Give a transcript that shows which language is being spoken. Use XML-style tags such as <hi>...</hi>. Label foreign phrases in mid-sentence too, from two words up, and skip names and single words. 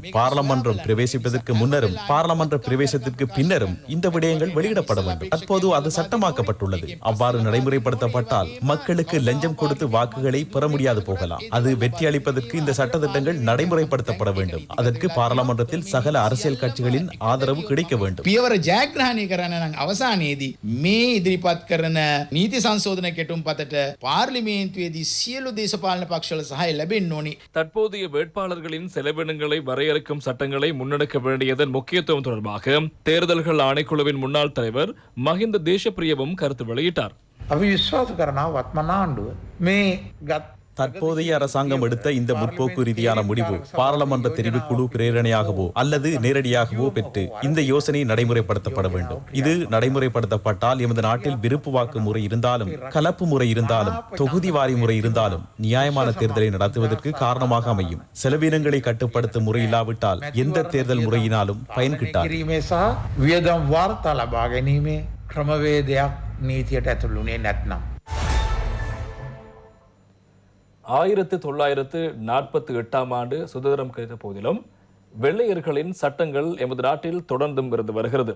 <ta>பாராளுமன்றம் பிரவேசிப்பதற்கு முன்னரும் பாராளுமன்ற பிரவேசத்திற்கு பின்னரும் இந்த விடயங்கள் வெளியிடப்பட வேண்டும். தற்போது அது சட்டமாக்கப்பட்டுள்ளது. அவ்வாறு நடைமுறைப்படுத்தப்பட்டால் மக்களுக்கு லஞ்சம் கொடுத்து வாக்குகளை பெற முடியாது போகலாம். அது வெற்றி அளிப்பதற்கு இந்த சட்டத்திட்டங்கள் நடைமுறைப்படுத்தப்பட வேண்டும். அதற்கு பாராளுமன்றத்தில் சகல அரசியல் கட்சிகளின் ஆதரவு கிடைக்க வேண்டும்.</ta> <si>පියවර ජයග්‍රහණය කරන්න නම් අවසානයේදී මේ ඉදිරිපත් කරන නීති සංශෝධන කෙටුම් පතට පාර්ලිමේන්තුවේදී සියලු දේශපාලන පක්ෂවල සහාය ලැබෙන්න ඕනි.</si> <ta>தற்போதைய வேட்பாளர்களின் செலவினங்களை வரையறுக்கும் சட்டங்களை முன்னெடுக்க வேண்டியதன் முக்கியத்துவம் தொடர்பாக தேர்தல்கள் ஆணைக்குழுவின் முன்னாள் தலைவர் மஹிந்த தேசப்பிரியவும் கருத்து வெளியிட்டார்.</ta> <si>අපි විශ්වාස කරනවා වත්මන් ආණ්ඩුව මේ ගත්</si> <ta>தற்போதைய அரசாங்கம் எடுத்த இந்த முற்போக்கு ரீதியான முடிவு பாராளுமன்ற தெரிவுக்குழு பிரேரணையாகவோ அல்லது நேரடியாகவோ பெற்று இந்த யோசனை நடைமுறைப்படுத்தப்பட வேண்டும். இது நடைமுறைப்படுத்தப்பட்டால் எமது நாட்டில் விருப்பு வாக்கு முறை இருந்தாலும், கலப்பு முறை இருந்தாலும், தொகுதி வாரி முறை இருந்தாலும் நியாயமான தேர்தலை நடத்துவதற்கு காரணமாக அமையும். செலவினங்களை கட்டுப்படுத்தும் முறை இல்லாவிட்டால் எந்த தேர்தல் முறையினாலும் பயன் கிட்டாது.</ta> <si>කිරීමේ සහ වියදම් වාර්තා ලබා ගැනීමේ ක්‍රමවේදයක් නීතියට ඇතුළුනේ නැත්නම්</si> <ta>1948 ஆண்டு சுதந்திரம் கிடைத்த போதிலும் வெள்ளையர்களின் சட்டங்கள் எமது நாட்டில் தொடர்ந்தும் இருந்து வருகிறது.</ta>